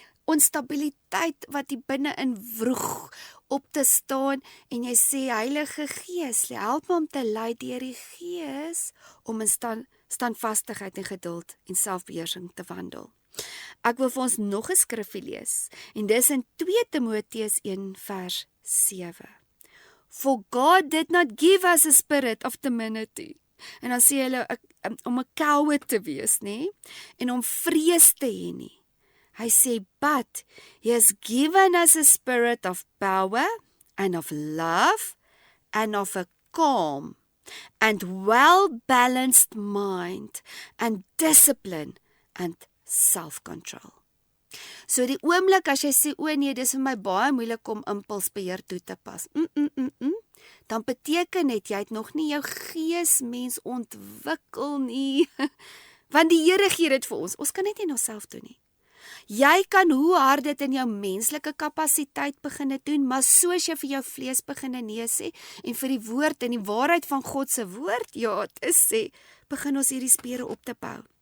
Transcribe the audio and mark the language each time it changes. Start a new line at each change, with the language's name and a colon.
Afrikaans: onstabiliteit wat die binne-in vroeg op te staan en jy sê, Heilige Gees, help my om te lei deur die Gees om in standvastigheid en geduld en selfbeheersing te wandel. Ek wil vir ons nog 'n skrifgie lees en dis in 2 Timoteus 1 vers 7.
English: For God did not give us a spirit of timidity.
Afrikaans: En dan sê hulle om 'n coward te wees, nê? En om vrees te hê nie. Hy sê,
English: but he has given us a spirit of power and of love and of a calm and well-balanced mind and discipline and self-control.
Afrikaans: So die oomblik as jy sê, nee, dis vir my baie moeilik om impulsbeheer toe te pas, dan beteken dit jy het nog nie jou geesmens ontwikkel nie. Want die Here gee dit vir ons kan dit nie onsself doen nie. Jy kan hoe hard dit in jou menslike kapasiteit begin doen, maar soos jy vir jou vlees begin nee sê, en vir die woord en die waarheid van God se woord, te sê, begin ons hierdie spiere op te bou.